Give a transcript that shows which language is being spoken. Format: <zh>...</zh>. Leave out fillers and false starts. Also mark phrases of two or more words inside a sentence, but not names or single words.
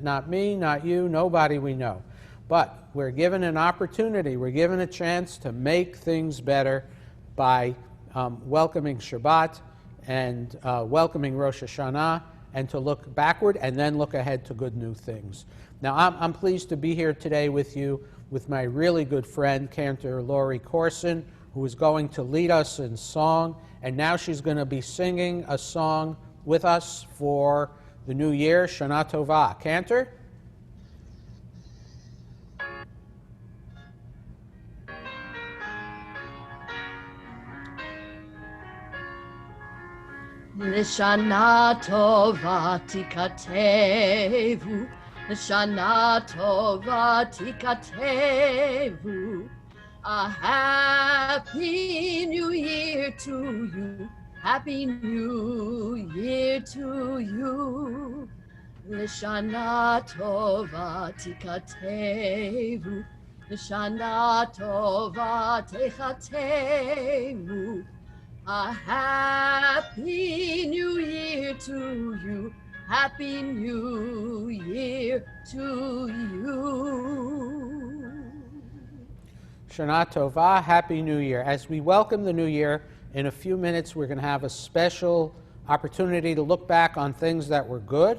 <en>Not me, not you, nobody we know. But we're given an opportunity, we're given a chance to make things better by welcoming Shabbat and welcoming Rosh Hashanah, and to look backward and then look ahead to good new things. Now, I'm pleased to be here today with you with my really good friend, Cantor Lori Corson, who is going to lead us in song, and now she's going to be singing a song with us for the new year,</en> <he>Shana Tova.</he> <en>Cantor?</en> <he>L'shana tova tikatevu, L'shana tova tikatevu.</he> <en>A happy new year to you, happy new year to you.</en> <he>L'shana tova tikatevu, L'shana tova techatevu.</he> <en>A happy new year to you, happy new year to you.</en> <he>Shana Tova,</he> <en>Happy New Year. As we welcome the new year, in a few minutes we're going to have a special opportunity to look back on things that were good.</en>